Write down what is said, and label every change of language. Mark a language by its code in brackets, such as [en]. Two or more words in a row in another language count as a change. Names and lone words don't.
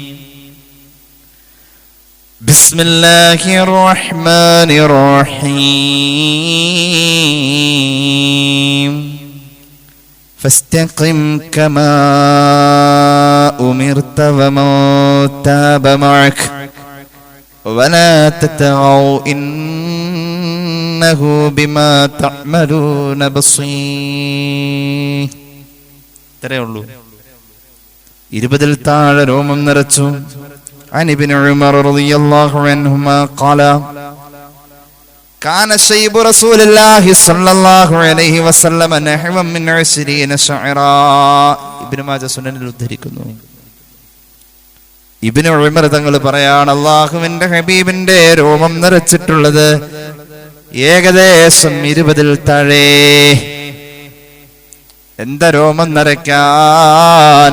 [ar] بسم الله الرحمن الرحيم فاستقم كما أمرت ومن تاب معك ولا تطغوا إنه بما تعملون بصير. [ml] ഇത്രയേ ഉള്ളൂ. 20-ൽ താഴെ രോമം നിറച്ചു. [ar] عن ابن عمر رضي الله عنهما قال كان شيب رسول الله صلى الله عليه وسلم نحو من 20 شعرا. [ml] ഇബ്നു മാജ സുനനിൽ ഉദ്ധരിക്കുന്നു. ഇബ്നു ഉമർ തങ്ങൾ പറയാണ്, അല്ലാഹുവിന്റെ ഹബീബിന്റെ രോമം നിറച്ചിട്ടുള്ളത് ഏകദേശം 20-ൽ താഴെ. എന്താ രോമം നരയ്ക്കാൻ?